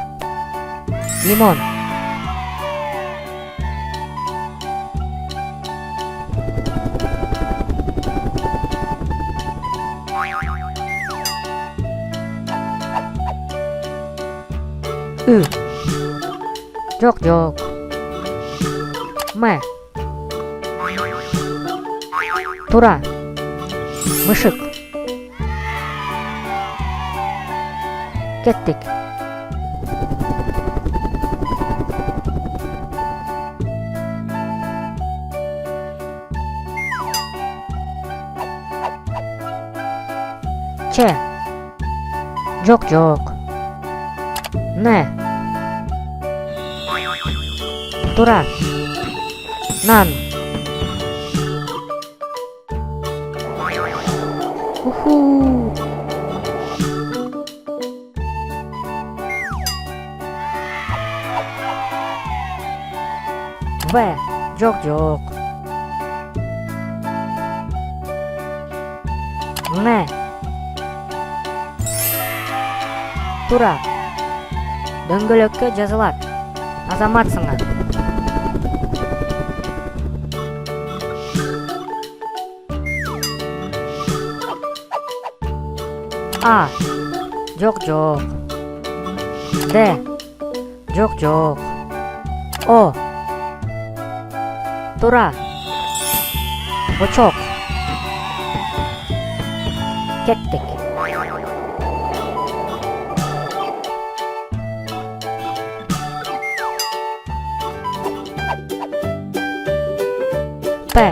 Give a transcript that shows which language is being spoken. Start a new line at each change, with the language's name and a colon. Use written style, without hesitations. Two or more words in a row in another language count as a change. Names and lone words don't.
Kyrgyz: Лимон. Ü. Жоқ. М. Тура. Мышык. Кеттик. Ч. Жоқ. Н. Тура. Нан. Уху. В. Жоқ. Н. Тура. Дөңгөлеккө жазылат. Азаматсыңар. А. Жоқ. Д. Жоқ. О. Тура. Бочок. Кеттик. П.